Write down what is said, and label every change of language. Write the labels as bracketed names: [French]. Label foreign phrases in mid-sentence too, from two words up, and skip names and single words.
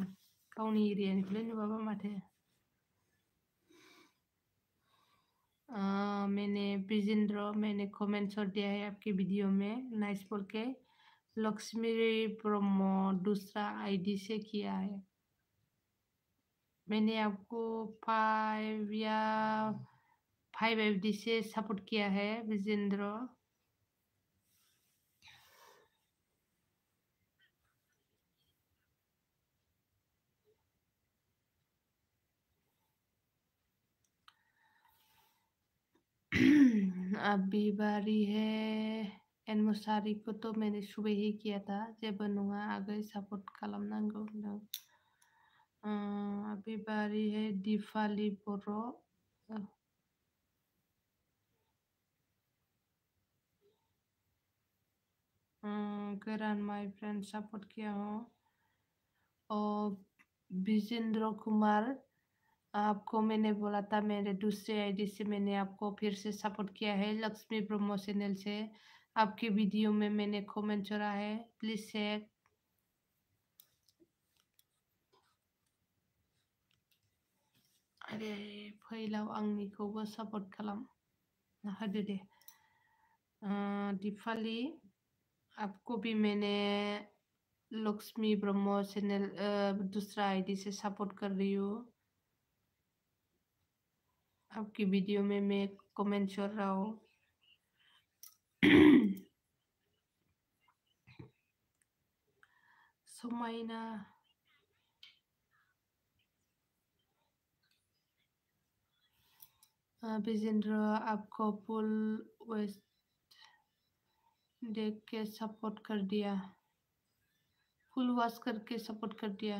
[Bodo] गावनि एरियानिखौलाय नुवाबा माथो। [Hindi] मैंने विजेंद्र मैंने कमेंट कर दिया है आपकी वीडियो में नाइस बोल के। लक्ष्मी ब्रह्म दूसरा आईडी से किया है। मैंने आपको 5 आईडी से सपोर्ट किया है विजेंद्र। अभी बारी है एन मुसाहारि को तो मैंने सुबह ही किया था [Bodo] जेबो नङा आगै सपोर्ट खालामनांगौ होनदों। [Hindi] अभी बारी है दिपालि बर' गोरान [English] my friend [Hindi] सपोर्ट किया हो। और विजेंद्र कुमार आपको मैंने बोला था मेरे दूसरे आईडी से मैंने आपको फिर से सपोर्ट किया है लक्ष्मी ब्रह्मो चैनल से। आपकी वीडियो में मैंने कमेंट छोड़ा है [English] please check. [Bodo] अरे फैलाव आंनिखौबो सपोर्ट खालाम होदो दे। [Hindi] दिपालि आपको भी मैंने लक्ष्मी ब्रह्मो चैनल दूसरा आईडी से सपोर्ट कर रही हूँ। आपकी वीडियो में मैं कमेंट कर रहा हूँ। समाइना विजेंद्र आपको [English] full waste [Hindi] देख के सपोर्ट कर दिया, [English] full wash [Hindi] करके सपोर्ट कर दिया।